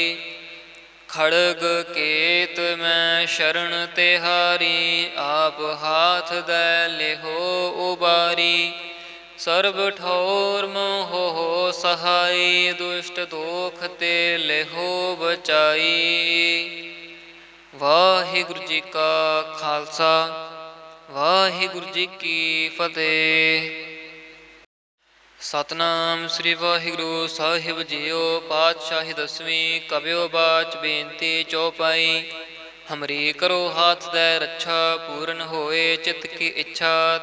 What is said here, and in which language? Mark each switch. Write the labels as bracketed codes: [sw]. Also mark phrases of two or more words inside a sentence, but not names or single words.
[bra] खड़ग केत मैं शरण तिहारी, आप हाथ दै लिहो उबारी। सर्ब ठौर मोह सहाई, दुष्ट दोख ते लिहो बचाई। [pa] ਵਾਹਿਗੁਰੂ ਜੀ ਕਾ ਖਾਲਸਾ, ਵਾਹਿਗੁਰੂ ਜੀ ਕੀ ਫਤਿਹ। ਸਤਨਾਮ ਸ੍ਰੀ ਵਾਹਿਗੁਰੂ ਸਾਹਿਬ ਜੀਓ। ਪਾਤਸ਼ਾਹੀ ਦਸਵੀਂ ਕਬਿਓ ਬਾਚ ਬੇਨਤੀ ਚੌਪਾਈ। [bra] ਹਮਰੀ ਕਰੋ ਹਾਥ ਦੈ ਰੱਛਾ, ਪੂਰਨ ਹੋਏ ਚਿਤ ਕੀ ਇੱਛਾ।